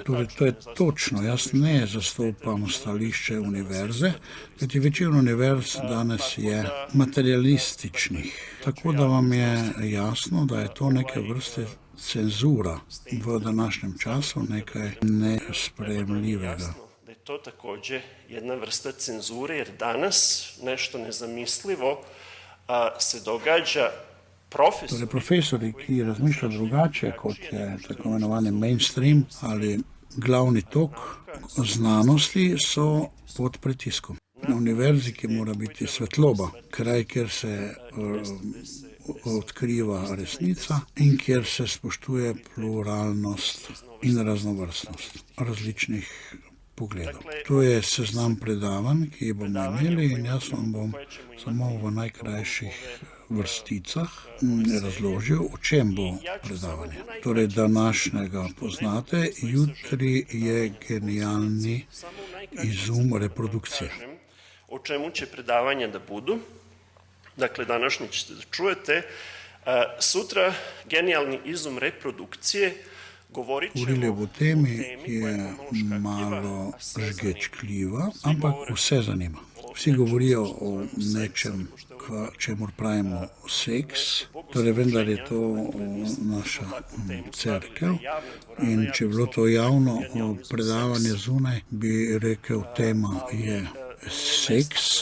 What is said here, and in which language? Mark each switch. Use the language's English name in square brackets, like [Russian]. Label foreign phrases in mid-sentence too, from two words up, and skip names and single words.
[Slovenian] Torej, to je točno, jaz ne zastopam stališče univerze, kajti večina univerz danes je materialističnih. Tako da vam je jasno, da je to neke vrste cenzura v današnjem času nekaj nesprejemljivega. [Croatian] Da je to također jedna vrsta cenzure, jer danas nešto nezamislivo se događa [Slovenian] Torej, profesori, ki razmišljajo drugače, kot je tako imenovani mainstream ali glavni tok znanosti, so pod pritiskom. Na univerzi, ki mora biti svetloba, kraj, kjer se odkriva resnica in kjer se spoštuje pluralnost in raznovrstnost različnih pogledov. To je seznam predavanj, ki jih bomo imeli, in jaz vam bom samo v najkrajših vrsticah razložil, o čem bo predavanje. Torej, današnjega poznate, jutri je genialni izum reprodukcije. [Serbian] O čemu će predavanja da budu? Dakle, današnji ćete da čujete. Sutra genijalni izum reprodukcije. [Slovenian] Govorili o temi, ki je malo žgečkljiva, ampak vse zanima. Vsi govorijo o nečem, čemur pravimo seks, torej vendar je to naša cerkev, in če je bilo to javno predavanje zunaj, bi rekel, tema je seks.